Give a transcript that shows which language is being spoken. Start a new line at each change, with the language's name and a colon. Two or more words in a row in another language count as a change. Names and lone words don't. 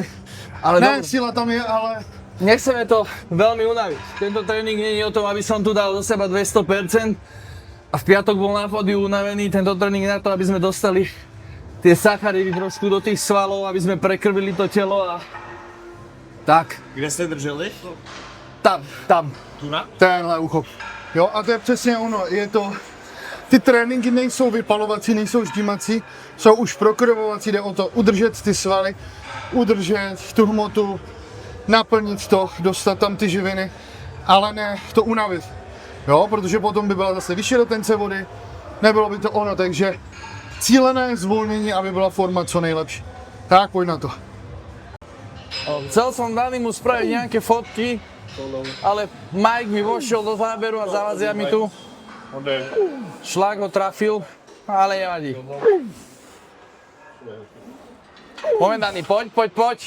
Slovak: Ale
Czech: Ne,
Slovak: dobre, sila tam je, ale... nechceme to veľmi unaviť. Tento tréning nie je o tom, aby som tu dal do seba 200%. A v piatok bol na pódiu unavený. Tento tréning na to, aby sme dostali tie sacharidy trošku do tých svalov, aby sme prekrvili to telo a... Tak.
Czech: Kde jste drželi? Tam. Tenhle uchop. Jo, a to je přesně ono, je to... Ty tréninky nejsou vypalovací, nejsou ždímací, jsou už prokrvovací, jde o to udržet ty svaly, udržet tu hmotu, naplnit to, dostat tam ty živiny, ale ne to unavit. Jo, protože potom by byla zase vyšší retence vody, nebylo by to ono, takže cílené zvolnění, aby byla forma co nejlepší. Tak, pojď na to.
Slovak: Chcel som Danimu spraviť nejaké fotky, ale Mike mi vošiel do záberu a zavadzia mi tu. Šlak ho trafil, ale nevadí. Moment Dani, poď.